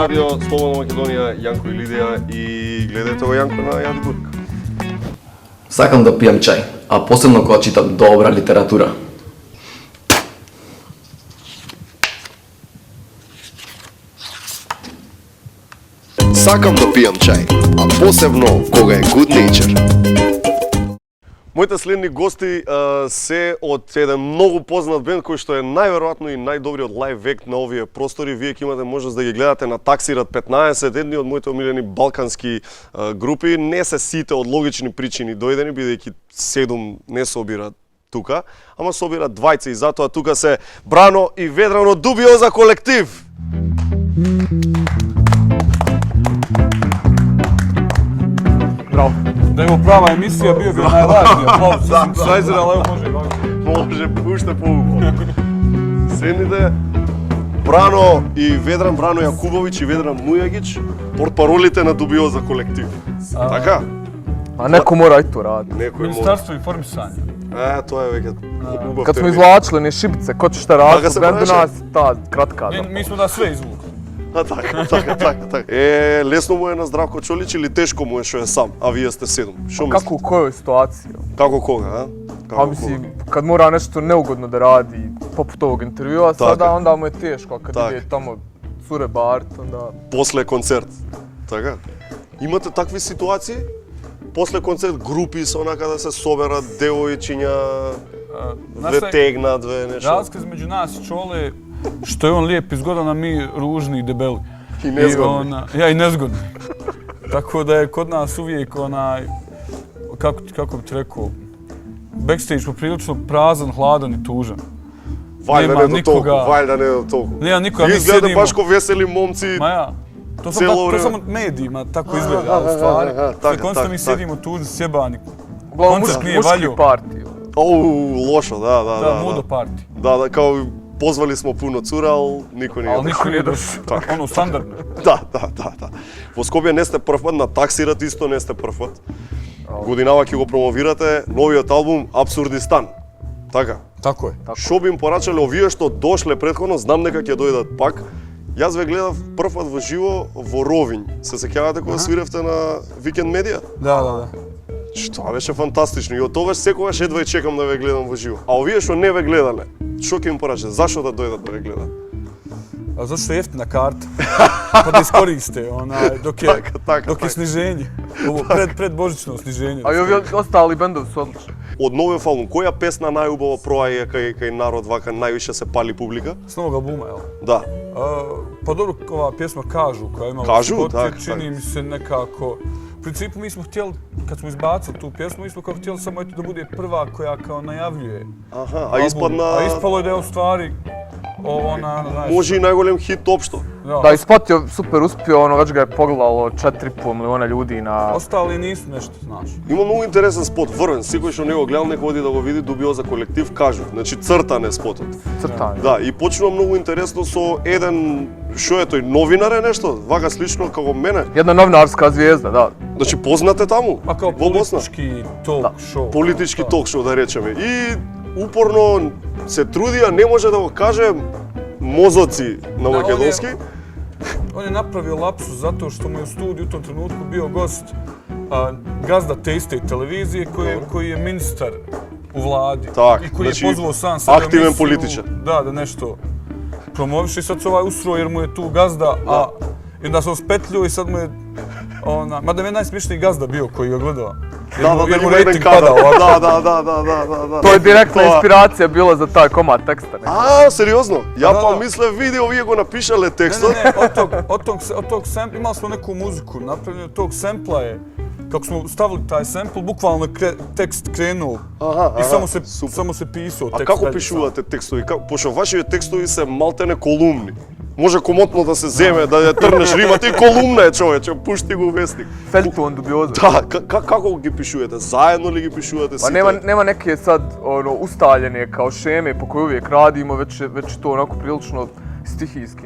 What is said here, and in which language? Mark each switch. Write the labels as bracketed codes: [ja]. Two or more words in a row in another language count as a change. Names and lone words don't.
[mk] радио Слободна Македонија, Јанко и Лидија и гледате го Јанко на Јади Бург. Сакам да пијам чај, а посебно кога читам добра литература. Сакам да пијам чај, а посебно кога е [en] good nature. [mk] Моите следни гости се од еден многу познат бенд кој што е најверојатно и најдобриот [en] live act [mk] на овие простори. Вие ќе имате можност да ги гледате на Таксират 15, едни од моите омилени балкански групи. Не се сите од логични причини дојдени, бидејќи 7 не собираат тука, ама собираат двајца и затоа тука се Брано и Ведрано Дубиоза колектив. Браво. [bs] Da je ovo prava emisija, bio bi najvažniji aplauz za synthesizer, ali evo može i ovako. [mk] Може уште поубаво. Следните Брано и Ведран, Брано Јакубовиќ и Ведран Мујагиќ, портпаролите на Дубиоза колектив. Така? [bs] A neko mora i to raditi. [mk] Некој може. [bs] Ministarstvo informisanja. [mk] Тоа е веќе убав [bs] Kad smo [mk] термин. [bs] izvlačili ni šibice, ko će šta raditi, [mk] Така се [bs] u bendu [mk] правеше? [bs] nas ta kratka. Mi smo da sve izvukli. [mk] А, така. Лесно му е на Здравко Чолич или тешко му е што е сам, а вие сте 7. Што мислите? [bs] Kako u kojoj situaciji? [mk] Како кога, а? [bs] Pa [mk] Како [bs] mislim, kad mora nešto neugodno da radi, poput ovog intervjua, Tako. sada onda mu je teško, a kad Tako. ide tamo cure bart, onda... [mk] После концерт. Така? Имате такви ситуации? После концерт групи се онака да се соберат девојчиња, две тегнат, две нешто. [bs] Razlika između nas i Čole, što je on lijep i zgodan, a mi ružni i debeli. [mk] И незгодни. [bs] Ja i nezgodni. Tako da je kod nas uvijek onaj, kako bi ti rekao, backstage poprilično prazan, hladan i tužan. [mk] Вајда Нема не до толку, никога. вајда не до толку. [bs] Nema nikoga, mi [mk] Изгледа [bs] sjedimo... [mk] баш ко весели момци. [bs] Ma ja, to Cijelo vrijeme. samo medijima tako izgleda u stvari. tako, Konstantno mi tako. sjedimo tužni, sjebani. Uglavnom Koncert nije muški valjao. parti. [mk] Оу, лошо, да. [bs] Da, mudo party. Да, као позвали смо пуно цура, ал никој не Ali niko nije došao. Ono, standardno. [mk] Да. Во Скопје не сте прв пат, на Таксират исто не сте прв пат. Годинава ќе го промовирате новиот албум Абсурдистан. Така. Tako je. Што би им порачале овие што дошле претходно, знам дека ќе дојдат пак. Јас ве гледав прв пат во живо во Ровињ. Се сеќавате кога свиревте на Викенд Медија? Da. Што беше фантастично и од тогаш секогаш едва и чекам да ве гледам во живо. А овие што не ве гледале, што ќе им порачате? Зашо да дојдат да ве гледат? [bs] A zato što je jeftina karta. Pa da iskoriste, dok je sniženje. Ovo predbožično sniženje. A i ovi ostali bendovi su odlični. [mk] Од новиот албум, која песна најубаво проаѓа кај народ вака највише се пали публика? [bs] S novog albuma, jel? [mk] Да. [bs] Pa dobro, ova pjesma Kažu, koja je imala Kažu, spot, tak. čini mi se nekako... U principu mi smo htjeli, kad smo izbacili tu pjesmu, mi smo kao htjeli samo eto da bude prva koja kao najavljuje. [mk] Аха, а [bs] album. [mk] испадна... [bs] A ispalo je da je u stvari ona, znaš... [mk] Може и најголем хит општо. [bs] Da, i spot je super uspio, ono već ga je pogledalo 4,5 miliona ljudi na... Ostali nisu nešto, znaš. [mk] Има многу интересен спот, врвен, секој што не го гледал, нека оди да го види, Дубиоза колектив, кажу. Значи цртан е спотот. crtanje. Да, и почнува многу интересно со еден, што е тој, новинар е нешто, вака слично како мене. [bs] Jedna novinarska zvijezda, da. [mk] Значи познате таму, [bs] Pa kao [mk] во Босна. [bs] politički [en] talk show. [mk] Политички ток-шоу, да речеме. И упорно се труди, а не може да го каже мозоци на [bs] Da, [mk] македонски. [bs] On je napravio lapsus zato što mu je u studiju u tom trenutku bio gost gazda te iste televizije koji je ministar u vladi. Tak, I koji znači, je pozvao sam sebe u aktivan emisiju, političar. Da nešto promoviše i sad se ovaj usro jer mu je tu gazda, i onda se on spetljio i sad mu je mada mi je najsmiješniji gazda bio koji ga gledao. Da, da, jer mu ima jedan rating kadar. pada ovako. Da. To je direktna inspiracija bila za taj komad teksta. A, seriozno? Ja Da, pa da. [mk] misle video, vi го напишале текстот. [bs] Ne, od tog sampla, imali smo neku muziku, napravljeno od tog sampla je, kako smo stavili taj sample, bukvalno tekst krenuo i samo se pisao tekst. [mk] А како [bs] dalje [mk] пишувате текстови? Пошто вашите текстови се малтене колумни. Може комотно да се земе, да ја трнеш римата и колумна е, човече, пушти го вестник. [bs] Feljton dubioza. [mk] Да, како ги пишувате? Заедно ли ги пишувате [bs] Pa [mk] сите? [bs] nema neke sad ustaljene kao šeme po kojoj uvijek radimo, već to onako prilično stihijski.